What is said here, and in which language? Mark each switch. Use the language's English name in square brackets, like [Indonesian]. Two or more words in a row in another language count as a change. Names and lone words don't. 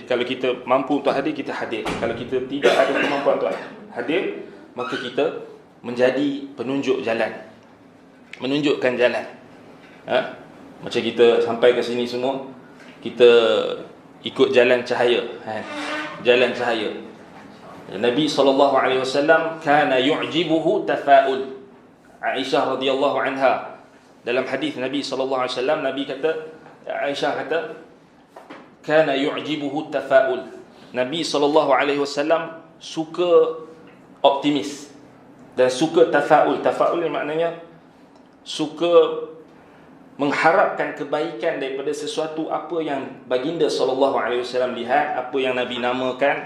[Malay] Kalau kita mampu untuk hadir, kita hadir. Kalau kita tidak ada kemampuan untuk hadir, maka kita menjadi penunjuk jalan, menunjukkan jalan. Macam kita sampai ke sini semua, kita ikut jalan cahaya, jalan cahaya. [Arabic] Nabi SAW كان يعجبه التفاؤل. عائشة رضي الله عنها, [Malay] dalam hadis Nabi SAW, Nabi kata, Aisyah kata, [Arabic] كان يعجبه التفاؤل. [Malay] Nabi SAW suka optimis dan suka tafaul. Tafaul ni maknanya suka mengharapkan kebaikan daripada sesuatu apa yang baginda SAW lihat, apa yang Nabi namakan.